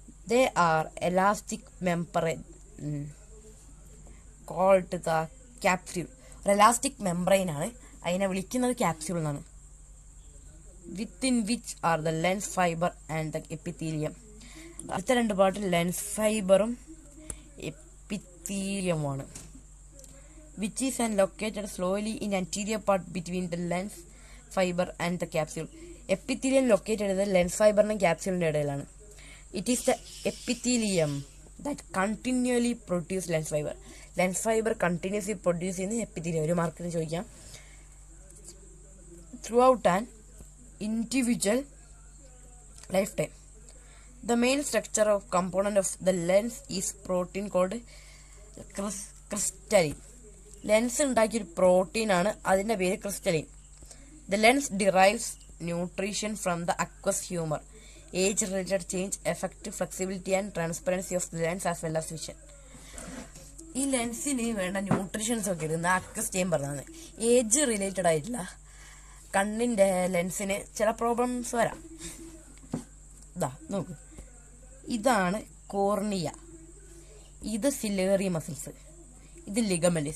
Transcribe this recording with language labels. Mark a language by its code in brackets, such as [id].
[en] They are elastic membrane called the capsule. [ml] ഒരു elastic membrane ആണ്, അതിനെ വിളിക്കുന്നത് ക്യാപ്സ്യൂൾ എന്നാണ്. [en] Within which are the lens fiber and the epithelium. [ml] അടുത്ത 2 part lens ഫൈബറും എപ്പിത്തീലിയമാണ്. [en] Which is located slowly in anterior part between the lens fiber and the capsule. Epithelium located [ml] ചെയ്തത് lens ഫൈബറിനും ക്യാപ്സ്യൂളിൻ്റെ ഇടയിലാണ്. [en] It is the epithelium that continually produce lens fiber. [ml] Lens fibre continuously produce ചെയ്യുന്ന epithelium. ഒരു മാർക്കിന് ചോദിക്കാം. [en] Throughout an individual lifetime, the main structure of component of the lens is protein called crystalline. [ml] Lens ഉണ്ടാക്കിയൊരു പ്രോട്ടീനാണ്, അതിൻ്റെ പേര് crystalline. [en] The lens derives nutrition from the aqueous humor. Age-related change affect flexibility and transparency of the lens as well as vision. [ml] ഈ ലെൻസിന് വേണ്ട nutritions ഒക്കെ ഇരുന്ന് access ചെയ്യാൻ പറഞ്ഞതാണ്. Age related ആയിട്ടില്ല, കണ്ണിന്റെ ലെൻസിന് ചില പ്രോബ്ലംസ് വരാം. നോക്ക്, ഇതാണ് കോർണിയ, ഇത് സിലേറി മസിൽസ്, ഇത് ലിഗമെന്റ്.